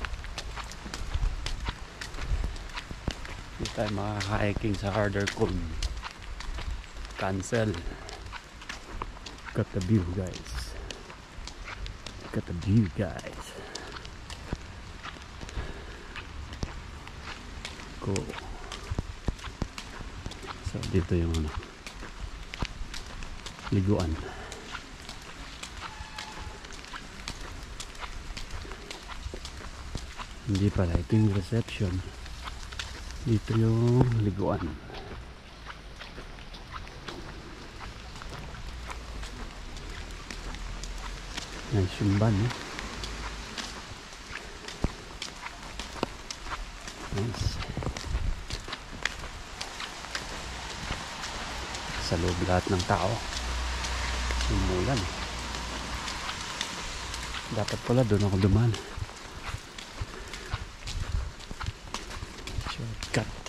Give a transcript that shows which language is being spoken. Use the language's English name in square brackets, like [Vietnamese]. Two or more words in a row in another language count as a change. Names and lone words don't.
[Filipino] Hindi tayo makaka-hiking sa harder cone. [English] Cancel. Got the view, guys. Got the view, guys. Cool. [Filipino] So dito yung ano, liguan. Hindi pala, ito yung reception. Dito yung liguan. Nice yung van, eh. Nice. Sa loob lahat ng tao. Umulan. Dapat pala doon ako dumaan. Shortcut.